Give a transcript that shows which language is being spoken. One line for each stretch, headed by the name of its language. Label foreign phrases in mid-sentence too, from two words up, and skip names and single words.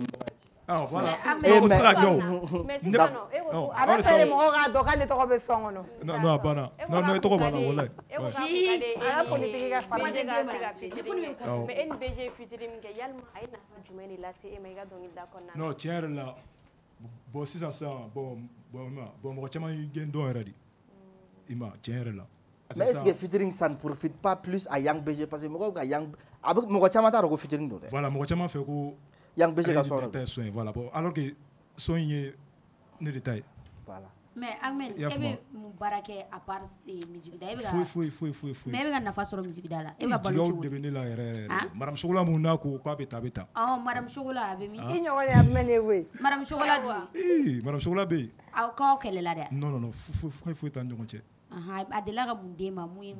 Bambara: voilà o sera kɛ o non a banna non e tɔgɔ b'a la walayi non tiɲɛ yɛrɛ la bon sisan bon mɔgɔ caman y'i gɛn dɔn yɛrɛ de i ma tiɲɛ yɛrɛ la
French: mais est-ce que featuring ça ne profite pas plus à Yang BG parce que
Bambara: mɔgɔw ka mɔgɔ caman t'a dɔn ko featuring don dɛ voilà mɔgɔ caman fɛ ko Yang BG ka son tɛ son ye voilà bon alors que son in ye ne de ta ye voilà mais Ahmed e bɛ mun baara kɛ
French: à part musique
Bambara: da e bɛ ka foyi mais e bɛ ka nafa sɔrɔ musique da la e bɛ ka balo cogo de bɛ ne la yɛrɛ madame Chocolat mun n'a ko k'a bɛ taa madame Chocolat a bɛ min i ɲɔgɔn de y'a mɛn ne koyi madame Chocolat dun madame Chocolat bɛ yen aw k'aw kɛlɛla dɛ non foyi t'an ɲɔgɔn cɛ a delila ka mun d'e ma mun ye